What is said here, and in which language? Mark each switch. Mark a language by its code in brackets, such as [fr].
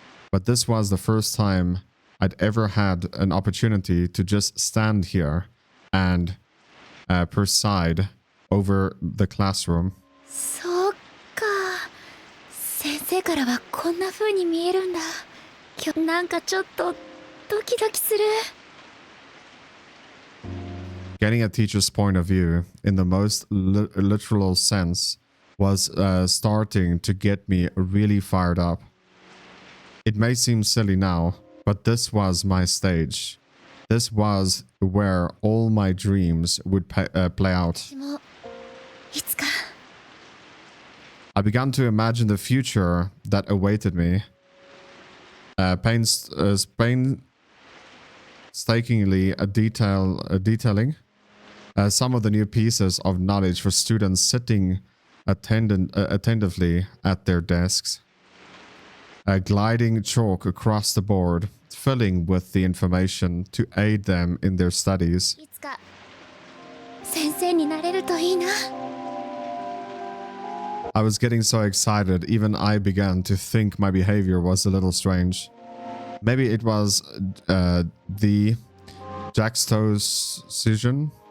[en] But this was the first time I'd ever had an opportunity to just stand here and preside over the classroom. [ja] そうか。先生からはこんな風に見えるんだ。今日なんかちょっとドキドキする。 [en] Getting a teacher's point of view, in the most literal sense, was starting to get me really fired up. It may seem silly now, but this was my stage. This was where all my dreams would play out. [ja] 私もいつか [en] I began to imagine the future that awaited me. Painstakingly detailing some of the new pieces of knowledge for students sitting attentively at their desks. Gliding chalk across the board, filling with the information to aid them in their studies. [ja] いつか先生になれるといいな。 [en] I was getting so excited, even I began to think my behavior was a little strange. Maybe it was the juxtaposition?